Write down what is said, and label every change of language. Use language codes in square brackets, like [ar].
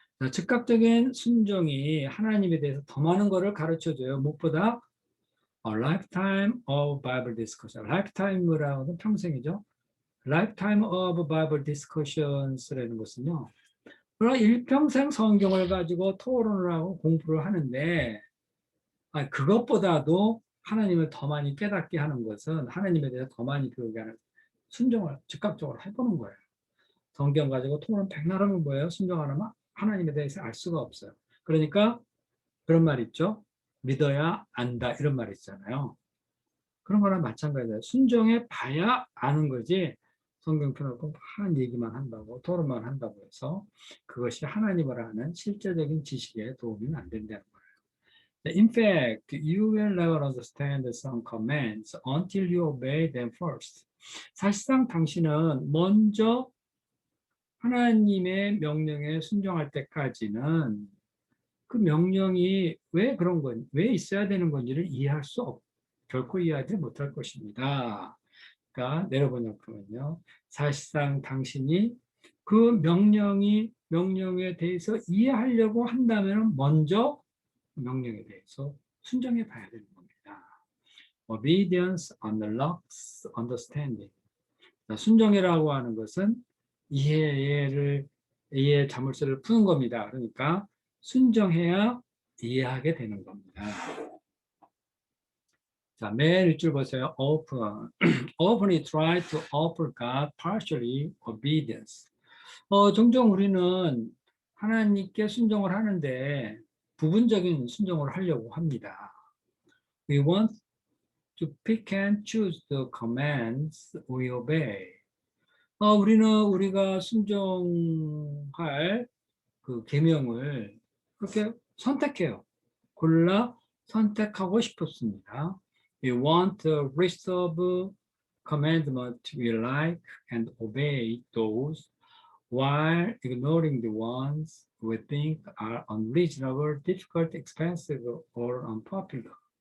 [ko] 즉각적인 순종이 하나님에 대해서 더 많은 것을 가르쳐줘요. 무엇보다 [en] a lifetime of Bible discussion. [ko] lifetime이라고는 평생이죠. [en] lifetime of Bible discussions [ko] 라는 것은요. 그러나 일평생 성경을 가지고 토론을 하고 공부를 하는데 그것보다도 하나님을 더 많이 깨닫게 하는 것은 하나님에 대해서 더 많이 배우게 하는 순종을 즉각적으로 해보는 거예요. 성경 가지고 토론 백날 하면 뭐예요? 순종 안 하면 하나님에 대해서 알 수가 없어요. 그러니까 그런 말 있죠. 믿어야 안다 이런 말 있잖아요. 그런 거랑 마찬가지예요. 순종해 봐야 아는 거지. 성경 펴놓고 한 얘기만 한다고 토론만 한다고 해서 그것이 하나님을 아는 실제적인 지식에 도움이 안 된다는 거예요. [en] In fact, you will never understand some commands until you obey them first. [ko] 사실상 당신은 먼저 하나님의 명령에 순종할 때까지는 그 명령이 왜 그런 건, 왜 있어야 되는 건지를 이해할 수 결코 이해하지 못할 것입니다. 그러니까 내려번역하면요. 사실상 당신이 그 명령에 대해서 이해하려고 한다면 먼저 명령에 대해서 순종해 봐야 되는 겁니다. [en] Obedience unlocks understanding. [ko] 순종이라고 하는 것은 이해의 자물쇠를 푸는 겁니다. 그러니까 순종해야 이해하게 되는 겁니다. 자, 맨 윗줄 보세요. Open. [en] Openly try to offer God partially obedience. [ko] 종종 우리는 하나님께 순종을 하는데 부분적인 순종을 하려고 합니다. [en] We want to pick and choose the commands we obey. [ko] 우리가 순종할 그 계명을 그렇게 선택해요. 골라 선택하고 싶었습니다. [en] We want a list of commandments we like and obey those while ignoring the ones we think are unreasonable, difficult, expensive, or unpopular.